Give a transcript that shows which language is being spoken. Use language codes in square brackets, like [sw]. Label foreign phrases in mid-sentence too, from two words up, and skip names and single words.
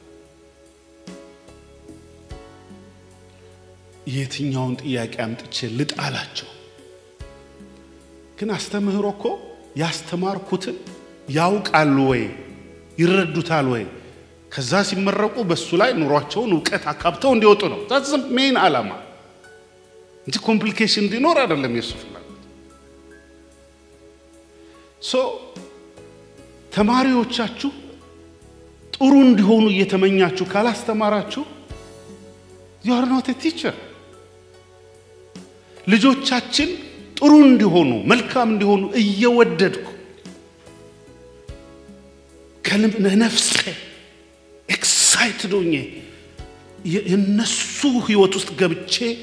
[am] የትኛውን ጥያቄ አምጥቼ ልጣላቸው ግን አስተምህሮ እኮ ያስተማርኩትን ያውቃሉ ወይ ይረዱታል ወይ ከዛ ሲመረቁ በሱ ላይ ኑሯቸውን ዕውቀት አካብተው እንዲወጡ ነው [en] that's the main [am] ዓላማ እንጂ ኮምፕሊኬሽን እንዲኖር አይደለም የሱ ፍላጎት so ተማሪዎቻችሁ ጥሩ እንዲሆኑ እየተመኛችሁ ካላስተማራችሁ [en] you are not a teacher [am] ልጆቻችን ጥሩ እንዲሆኑ መልካም እንዲሆኑ እየወደድኩ ከነፍሴ excited ሆኜ የነሱ ህይወት ውስጥ ገብቼ